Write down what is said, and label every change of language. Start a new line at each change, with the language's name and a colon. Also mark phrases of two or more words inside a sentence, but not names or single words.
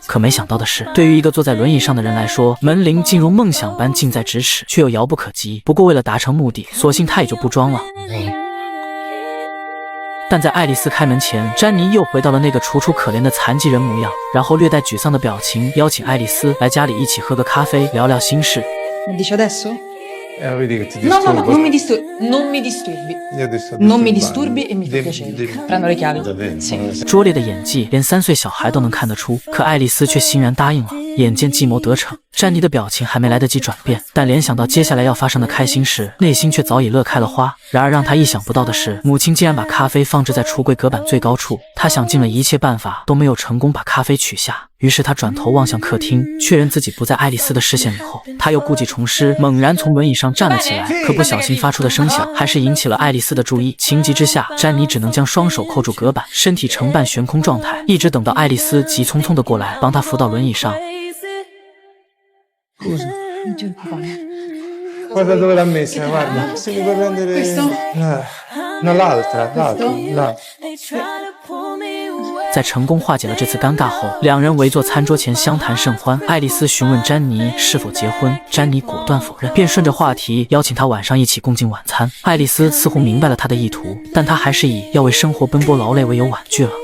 Chinese: 可没想到的是，对于一个坐在轮椅上的人来说，门铃竟如梦想般近在咫尺，却又遥不可及。不过，为了达成目的，索性他也就不装了。 但在爱丽丝开门前，詹妮又回到了那个楚楚可怜的残疾人模样，然后略带沮丧的表情邀请爱丽丝来家里一起喝个咖啡，聊聊心事。
Italian: Mi dici adesso? Vedi che ti No, no, no, disturbo. non mi disturbi. Non mi disturbi. Io ti sto Non mi disturbando. disturbi e mi fa piacere. Prendo le chiavi. Sì.
Chinese: 拙劣的演技，连3岁小孩都能看得出。可爱丽丝却欣然答应了。眼见计谋得逞，詹妮的表情还没来得及转变，但联想到接下来要发生的开心事，内心却早已乐开了花。然而让她意想不到的是，母亲竟然把咖啡放置在橱柜隔板最高处。她想尽了一切办法，都没有成功把咖啡取下。于是她转头望向客厅，确认自己不在爱丽丝的视线里后，她又故技重施，猛然从轮椅上站了起来。可不小心发出的声响，还是引起了爱丽丝的注意。情急之下，詹妮只能将双手扣住隔板，身体呈半悬空状态，一直等到爱丽丝急匆匆地过来，帮她扶到轮椅上。
Italian: Scusa. Non ti occupare. Guarda dove l'ha messa, guarda. Se mi puoi prendere. Questo? No, l'altra, là.
Chinese: 在成功化解了这次尴尬后，两人围坐餐桌前相谈甚欢。爱丽丝询问詹妮是否结婚，詹妮果断否认，便顺着话题邀请她晚上一起共进晚餐。爱丽丝似乎明白了他的意图，但她还是以要为生活奔波劳累为由婉拒了。